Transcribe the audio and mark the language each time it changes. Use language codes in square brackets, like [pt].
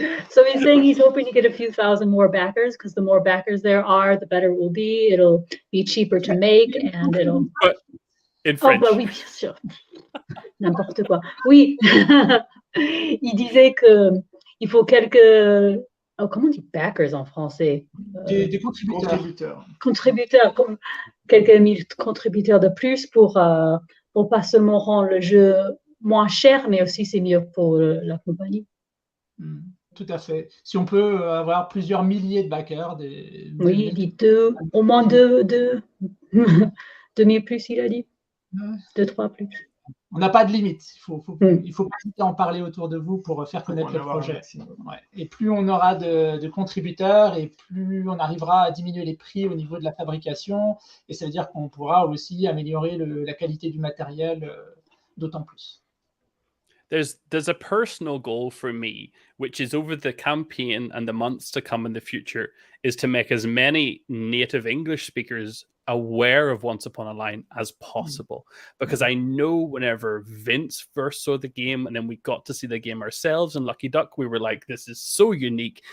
[en] So he's saying he's hoping to get a few thousand more backers, because the more backers there are, the better it will be. It'll be cheaper to make, and it'll... But in French. [fr] Oh, bah oui, bien sûr. N'importe quoi. Oui. Il disait que il faut quelques... Oh, comment on dit backers en français? Des contributeurs. Contributeurs, comme quelques mille contributeurs de plus pour pas seulement rendre le jeu moins cher, mais aussi c'est mieux pour la compagnie. tout à fait. Si on peut avoir plusieurs milliers de backers, Oui, il dit deux, au moins deux, 2000 plus, il a dit. 2-3 plus. on n'a pas de limite. Il faut Mm. pas hésiter à en parler autour de vous pour faire connaître le projet. Ouais. Et plus on aura de contributeurs et plus on arrivera à diminuer les prix au niveau de la fabrication. Et ça veut dire qu'on pourra aussi améliorer la qualité du matériel d'autant plus. [en] There's a personal goal for me, which is over the campaign and the months to come in the future, is to make as many native English speakers aware of Once Upon a Line as possible. Because I know whenever Vince first saw the game and then we got to see the game ourselves in Lucky Duck, we were like, this is so unique.